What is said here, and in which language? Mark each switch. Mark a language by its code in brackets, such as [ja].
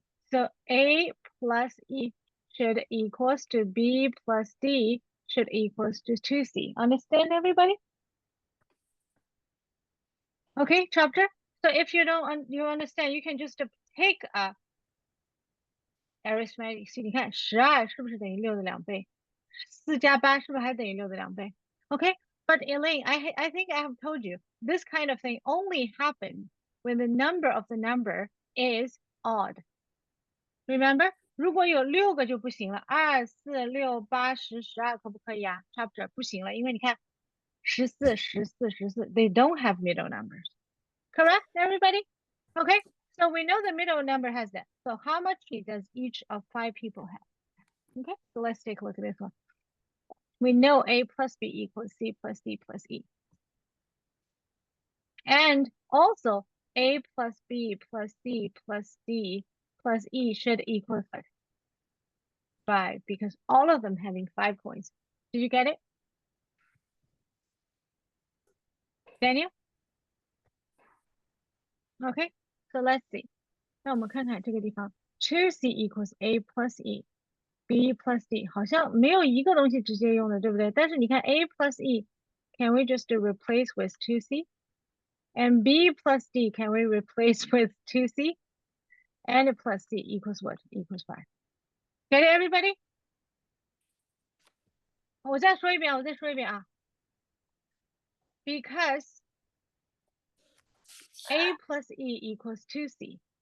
[en] So A plus E should equals to B plus D should equals to 2C. Understand, everybody? Okay, chapter. So if you don't you understand, you can just take a arithmetic. [zh] 你看12是不是等于6的2倍？4加8是不是还等于6的2倍？ [en] Okay, but Elaine, I think I have told you this kind of thing only happens when the number of the number is odd. [zh] Remember, 如果有6个就不行了，2、4、6、8、10、12可不可以啊？差不多不行了，因为你看14、14、14 [en] they don't have middle numbers. Correct, everybody? Okay, so we know the middle number has that. So how much does each of 5 people have? Okay, so let's take a look at this one. We know A plus B equals C plus D plus E. And also A plus B plus C plus D plus E should equal 5 because all of them having 5 coins. Did you get it? Daniel? Okay, so let's see. [zh] 那我们看看这个地方 [en] 2C equals A plus E, B plus D [zh] 好像没有一个东西直接用的，对不对？但是你看 [en] A plus E, can we just replace with 2C? And B plus D, can we replace with 2C? And plus C equals what? Equals 5. Get it, everybody? [zh] 我再说一遍啊。 [en] Because A plus E equals 2C.